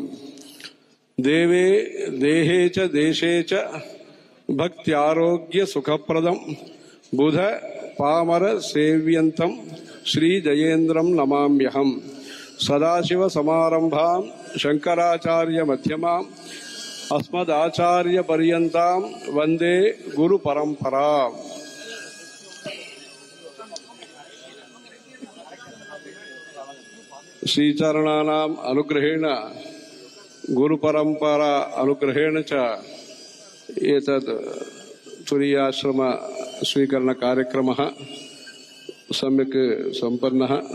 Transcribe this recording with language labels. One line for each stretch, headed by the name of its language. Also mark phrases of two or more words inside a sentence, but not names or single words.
Sanskrit: देवे देहे च देशे च भक्त्यारोग्य सुखप्रदम् बुध पामर सेव्यं तं श्री जयेन्द्रं नमाम्यहम्. सदाशिव समारम्भां शङ्कराचार्य मध्यमाम् अस्मदाचार्य पर्यन्तां वन्दे गुरु परम्पराम्. श्रीचरणानाम् अनुग्रहेण गुरुपरम्परा अनुग्रहेण च एतद् तुरीयाश्रम स्वीकरण कार्यक्रमः सम्यक् सम्पन्नः।